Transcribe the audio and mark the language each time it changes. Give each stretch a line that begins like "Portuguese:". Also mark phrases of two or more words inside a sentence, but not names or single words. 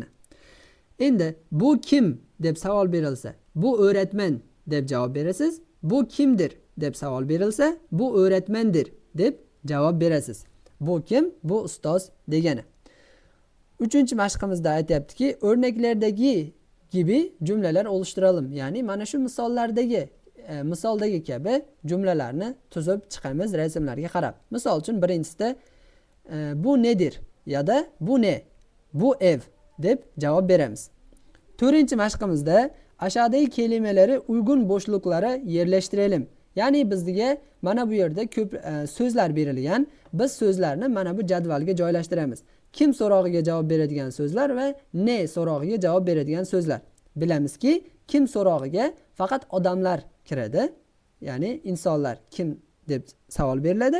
Uzbek: Endi bu kim deb savol berilsa, bu o'rgatman deb javob berasiz. Bu kimdir deb savol berilsa, bu o'rgatmandir deb javob berasiz. Bu kim? Bu ustoz degani. 3-mashqimizda aytayaptiki, o'rnaklardagi
Turkish: gibi cümleler oluşturalım.
Uzbek: Ya'ni mana shu misoldagi kabi jumlalarni tuzib chiqamiz rasmlarga qarab. Misol uchun birinchisida
Turkish: bu nedir ya da bu ne?
Uzbek: Bu ev deb javob beramiz.
Turkish: 4-mashqimizda aşağıdaki kelimeleri uygun boşluklara yerleştirelim.
Uzbek: Ya'ni bizga mana bu yerda ko'p so'zlar berilgan. Biz so'zlarni mana bu jadvalga joylashtiramiz. Kim so'rog'iga javob beradigan so'zlar va ne so'rog'iga javob beradigan so'zlar. Bilamizki, kim so'rog'iga faqat odamlar kiradi. Ya'ni insonlar kim deb savol beriladi.